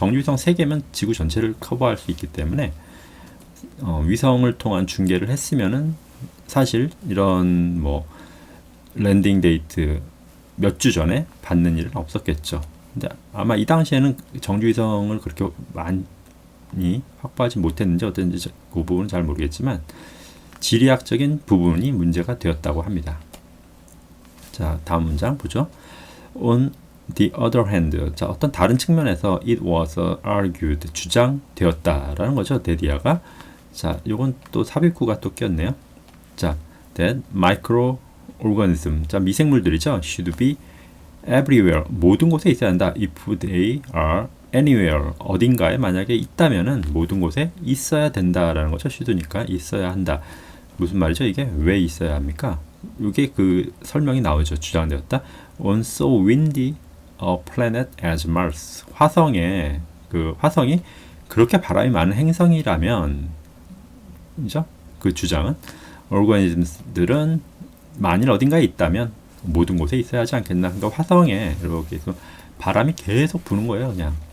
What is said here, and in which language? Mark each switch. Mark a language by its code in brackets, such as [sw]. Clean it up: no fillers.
[ko] 정지위성 3개면 지구 전체를 커버할 수 있기 때문에 위성을 통한 중계를 했으면은 사실 이런 뭐 랜딩 데이트 몇 주 전에 받는 일은 없었겠죠. 근데 아마 이 당시에는 정지위성을 그렇게 많이 확보하지 못했는지 어땠는지 그 부분은 잘 모르겠지만 지리학적인 부분이 문제가 되었다고 합니다. 자, 다음 문장 보죠. [en] On the other hand, 자, [ko] 어떤 다른 측면에서 [en] it was argued, [ko] 주장되었다라는 거죠. 데디아가. 자, 요건 또 삽입구가 또 꼈네요. 자, [en] that microorganism, [ko] 자, 미생물들이죠. [en] should be everywhere, [ko] 모든 곳에 있어야 한다. [en] if they are anywhere, [ko] 어딘가에 만약에 있다면은 모든 곳에 있어야 된다라는 거죠. should니까 있어야 한다. 무슨 말이죠? 이게 왜 있어야 합니까? 이게 그 설명이 나오죠. 주장되었다. [en] On so windy a planet as Mars. [ko] 화성에 화성이 그렇게 바람이 많은 행성이라면, 그죠? 그 주장은 organism들은 만일 어딘가에 있다면 모든 곳에 있어야 하지 않겠나? 그러니까 화성에 이렇게 해서 바람이 계속 부는 거예요, 그냥.